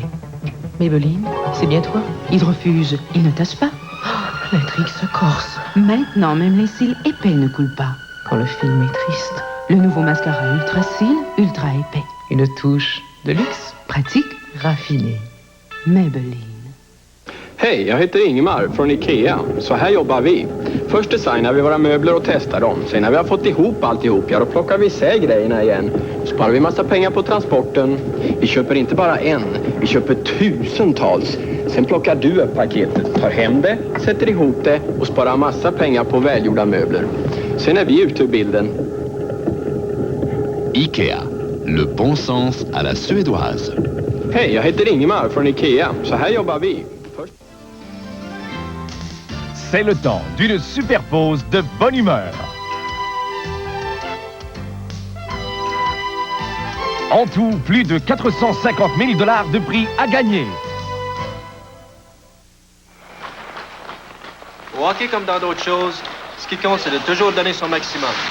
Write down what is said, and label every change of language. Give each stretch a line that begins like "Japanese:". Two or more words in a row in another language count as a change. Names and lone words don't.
French: Maybelline, c'est bien toi. Hydrofuge, il ne tache pas. Oh, l'intrigue se corse. Maintenant, même les cils épais ne coulent pas. Quand le film est triste, le nouveau mascara Ultra Cils, ultra épais. Une touche de luxe, pratique, raffiné. Maybelline.
Swedish: Hej, jag heter Ingemar från Ikea. Så här jobbar vi. Först designar vi våra möbler och testar dem. Sen när vi har fått ihop alltihop, då plockar vi isär grejerna igen. Sparar vi massa pengar på transporten. Vi köper inte bara en, vi köper tusentals. Sen plockar du upp paketet, tar hem det, sätter ihop det och sparar massa pengar på välgjorda möbler. Sen är vi ute ur bilden.
French: Ikea, le bon sens à la suédoise.
Swedish: Hej, jag heter Ingemar från Ikea. Så här jobbar vi.
French: C'est le temps d'une super pause de bonne humeur. En tout, plus de 450 000 $ de prix à gagner. Au hockey comme dans d'autres choses, ce qui compte, c'est de toujours donner son maximum.